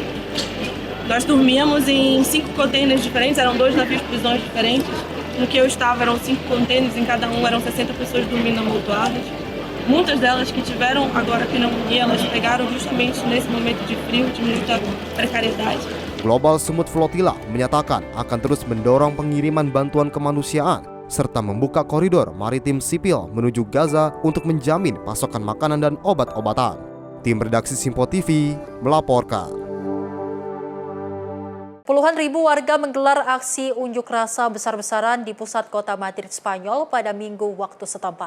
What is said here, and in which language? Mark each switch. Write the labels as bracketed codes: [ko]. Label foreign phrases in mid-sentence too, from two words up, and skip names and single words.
[pt] Nós dormíamos em 5 containers diferentes, eram 2 navios prisões diferentes. No que eu estava eram 5 containers, em cada um eram 60 pessoas dormindo amontoadas. Muitas delas que tiveram agora pneumonia, elas pegaram justamente nesse momento de frio, de muita precariedade. [id] Global Summit Flotilla menyatakan akan terus mendorong pengiriman bantuan kemanusiaan serta membuka koridor maritim sipil menuju Gaza untuk menjamin pasokan makanan dan obat-obatan. Tim redaksi Simpo TV melaporkan. Puluhan ribu warga menggelar aksi unjuk rasa besar-besaran di pusat kota Madrid, Spanyol pada Minggu waktu setempat.